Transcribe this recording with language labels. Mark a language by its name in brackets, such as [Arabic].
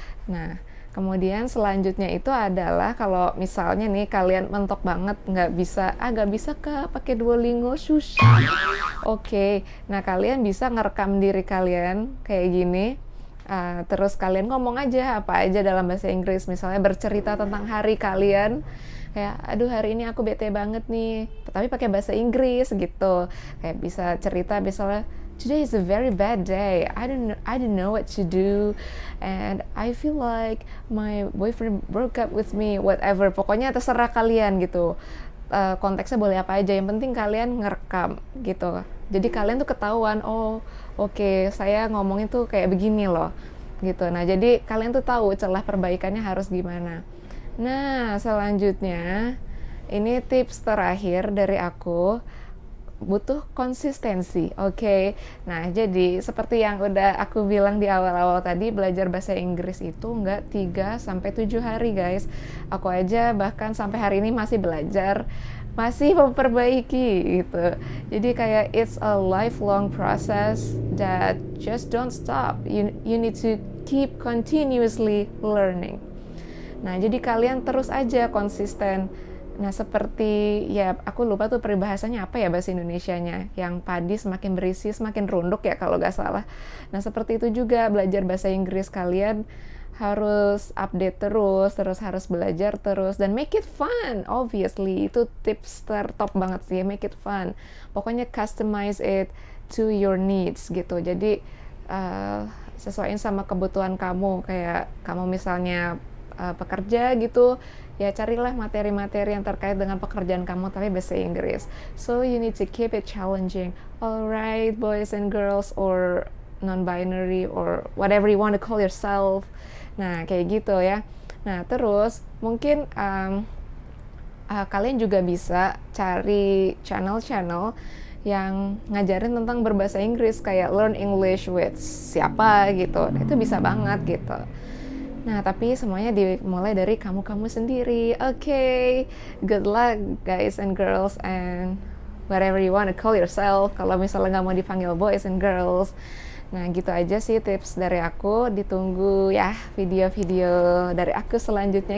[Indonesian] Nah, kemudian selanjutnya itu adalah kalau misalnya nih kalian mentok banget nggak bisa pakai Duolingo, susah. Oke, nah kalian bisa ngerekam diri kalian kayak gini. Terus kalian ngomong aja apa aja dalam bahasa Inggris, misalnya bercerita tentang hari kalian, kayak aduh hari ini aku bete banget nih, tapi pakai bahasa Inggris gitu. Kayak bisa cerita misalnya, [English] today is a very bad day. I don't know what to do, and I feel like my boyfriend broke up with me. [Indonesian] Whatever, pokoknya terserah kalian gitu. Konteksnya boleh apa aja. Yang penting kalian ngerekam gitu. Jadi kalian tuh ketahuan, oh oke, saya ngomongin tuh kayak begini loh, gitu. Nah, jadi kalian tuh tahu celah perbaikannya harus gimana. Nah, selanjutnya ini tips terakhir dari aku. Butuh konsistensi, oke? Nah, jadi seperti yang udah aku bilang di awal-awal tadi, belajar bahasa Inggris itu nggak 3-7 hari, guys. Aku aja bahkan sampai hari ini masih belajar, masih memperbaiki gitu. Jadi kayak [English] it's a lifelong process that just don't stop. You need to keep continuously learning. [Indonesian] Nah, jadi kalian terus aja konsisten. Nah, seperti, ya aku lupa tuh peribahasanya apa ya bahasa Indonesianya, yang padi semakin berisi semakin runduk ya kalau nggak salah. Nah, seperti itu juga belajar bahasa Inggris, kalian harus update terus harus belajar terus, dan [English] make it fun, obviously. [Indonesian] Itu tips tertop banget sih, make it fun. Pokoknya [English] customize it to your needs [Indonesian] gitu. Jadi sesuaiin sama kebutuhan kamu. Kayak kamu misalnya pekerja gitu, ya carilah materi-materi yang terkait dengan pekerjaan kamu tapi bahasa Inggris. [English] So you need to keep it challenging. Alright, boys and girls, or non-binary, or whatever you want to call yourself. [Indonesian] Nah, kayak gitu ya. Nah, terus mungkin kalian juga bisa cari channel-channel yang ngajarin tentang berbahasa Inggris, kayak Learn English with siapa gitu. Nah, itu bisa banget gitu. Nah, tapi semuanya dimulai dari kamu-kamu sendiri. [English] Okay, good luck guys and girls, and whatever you want to call yourself, [Indonesian] kalau misalnya nggak mau dipanggil boys and girls. Nah, gitu aja sih tips dari aku. Ditunggu ya video-video dari aku selanjutnya.